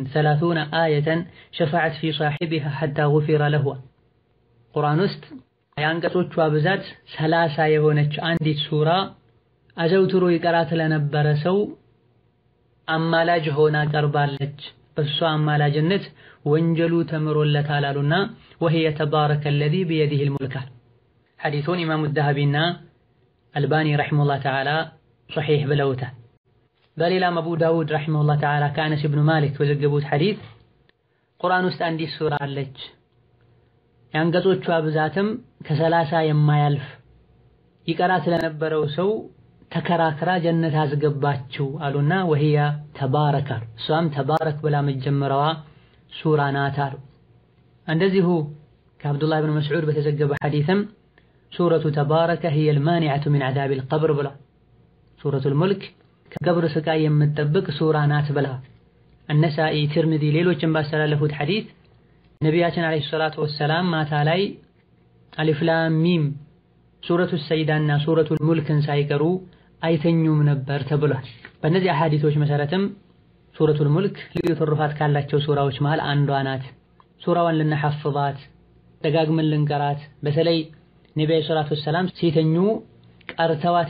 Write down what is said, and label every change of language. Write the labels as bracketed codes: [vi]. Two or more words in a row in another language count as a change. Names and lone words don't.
[am] 30 [ar] آية شفعت في صاحبها حتى غفر له። [am] ቁርአን ውስጥ የአንቀጾቿ ብዛት 30 የሆነች አንዲት ሱራ አዘውትሮ ይቀራት ለነበረ ሰው አማላጅ ሆና ቀርባለች። በሷ አማላጅነት ወንጀሉ ተምሮለታል አሉና [ar] وهي تبارك الذي بيده الملك [am] ሐዲሱን ኢማሙ ዘሀቢና አልባኒ [ar] رحمه الله تعالى [am] ሶሒህ ብለውታል። በሌላም አቡ ዳውድ [ar] رحمه الله تعالى [am] ከአነስ ኢብኑ ማሊክ በዘገቡት ሐዲስ ቁርአን ውስጥ አንዲት ሱራ አለች የአንቀጾቿ ብዛትም ከ30 የማያልፍ ይቀራት ለነበረው ሰው ተከራክራ ጀነት አስገባችው አሉና وهي ተባረከ እሷም ተባረክ ብላ መጀመሪያዋ ሱራ ናት አሉ። እንደዚሁ ከአብዱላህ ብን መስዑድ በተዘገበ ሐዲስም ሱረቱ ተባረከ [ar] هي المانعة من عذاب القبر [am] ብላ ሱረቱል ሙልክ ከቀብር ስቃይ የምትጠብቅ ሱራ ናት ብላ አነሳኢ ትርሚዚ ሌሎችም ባስተላለፉት ሐዲስ ነቢያችን [ar] عليه الصلاة والسلام [am] ማታ ላይ [ar] ألف لام ميم [am] ሱረቱ ሰይዳና ሱረቱል ሙልክን ሳይቀሩ አይተኙም ነበር ተብሏል። በእነዚህ አሐዲሶች መሰረትም ሱረቱል ሙልክ ልዩ ትሩፋት ካላቸው ሱራዎች መሃል አንዷ ናት። ሱራዋን ልንሐፍዛት ደጋግመን ልንቀራት በተለይ ነብዩ [ar] صلى الله عليه وسلم [am] ሲተኙ ቀርተዋት